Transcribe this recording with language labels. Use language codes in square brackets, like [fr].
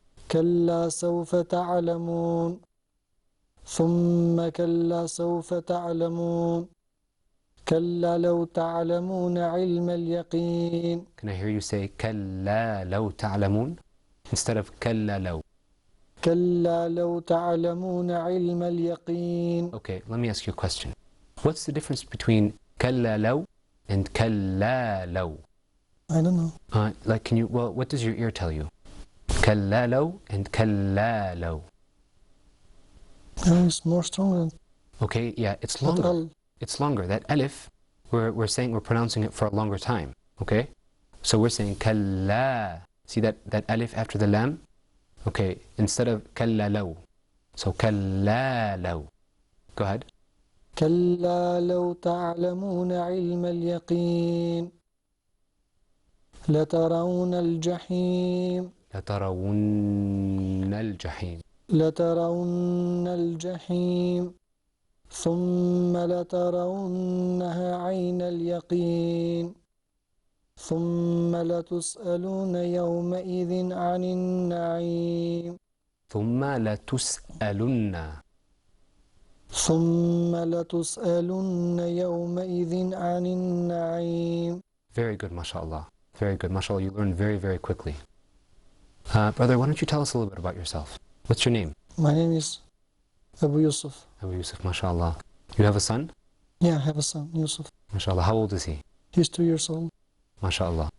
[ar] كلا سوف تعلمون ثم كلا سوف تعلمون كلا لو تعلمون علم اليقين. [en] Can I hear you say [ar] كلا لو تعلمون [en] instead of كلا لو? [ar] كلا لو تعلمون علم اليقين. [en] Okay, let me ask you a question. What's the difference between [ar] كلا لو [en] and كلا لو? I don't know. Like, can you, well, what does your ear tell you? [ar] كلا لو and كلا لو. [en] It's more stronger. Okay, yeah, it's longer. It's longer. That alif, we're saying we're pronouncing it for a longer time. Okay? So we're saying [ar] كلا. [en] See that alif after the lam? Okay, instead of [ar] كلا لو. [en] So [ar] كلا لو. [en] Go ahead. [ar] كلا لو تعلمون علم اليقين لترون الجحيم. لترون الجحيم. لترون الجحيم ثم لترونها عين اليقين ثم لتسألون يومئذ عن النعيم. ثم لتسألن. ثم لتسألن يومئذ عن النعيم. [en] Very good, mashallah. Very good, mashallah. You learn very, very quickly. Brother, why don't you tell us a little bit about yourself? What's your name? My name is Abu Yusuf. Abu Yusuf, mashallah. You have a son? Yeah, I have a son, Yusuf. Mashallah. How old is he? He's 2 years old. Mashallah.